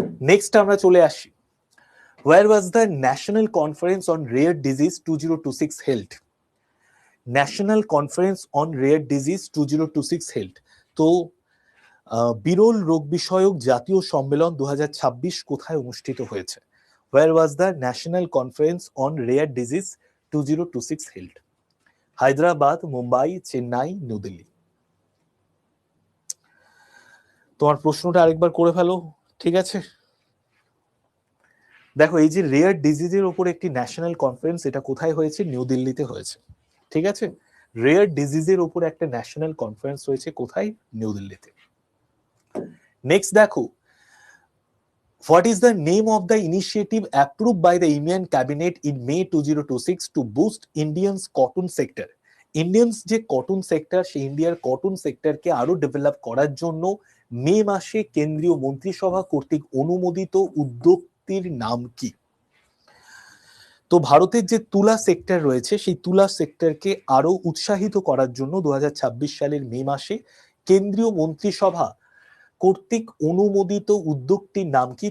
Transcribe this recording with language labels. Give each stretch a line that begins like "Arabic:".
Bangla: Next আমরা চলে আসি,
English: where was the national conference on rare disease 2026 held? National conference on rare disease 2026 held.
Bangla: তো বিরল রোগ বিষয়ক জাতীয় সম্মেলন 2026 কোথায় অনুষ্ঠিত হয়েছে?
English: Where was the National Conference on Rare Disease 2026 held?
Bangla: Hyderabad, Mumbai, Chennai, new Delhi. তোমার প্রশ্নটা আরেকবার করে ফেলো, ঠিক আছে? দেখো, এই যে রেয়ার ডিজিজের উপর একটি ন্যাশনাল কনফারেন্স, এটা কোথায় হয়েছে? নিউ দিল্লিতে হয়েছে, ঠিক আছে? রেয়ার ডিজিজের উপর একটা ন্যাশনাল কনফারেন্স হয়েছে কোথায়? নিউ দিল্লিতে। নেক্সট দেখো,
English: what is the name of the initiative approved by the Indian cabinet in May 2026 to boost Indians cotton sector?
Bangla: Indians যে কটন সেক্টর, সেই ইন্ডিয়ার কটন সেক্টরকে আরো ডেভেলপ করার জন্য মে মাসে কেন্দ্রীয় মন্ত্রিসভা কর্তৃক অনুমোদিত উদ্যোগটির নাম কি? তো ভারতের যে তুলা সেক্টর রয়েছে, সেই তুলা সেক্টরকে আরো উৎসাহিত করার জন্য 2026 সালের মে মাসে কেন্দ্রীয় মন্ত্রিসভা কর্তৃক অনুমোদিত উদ্যোগটির নাম কি?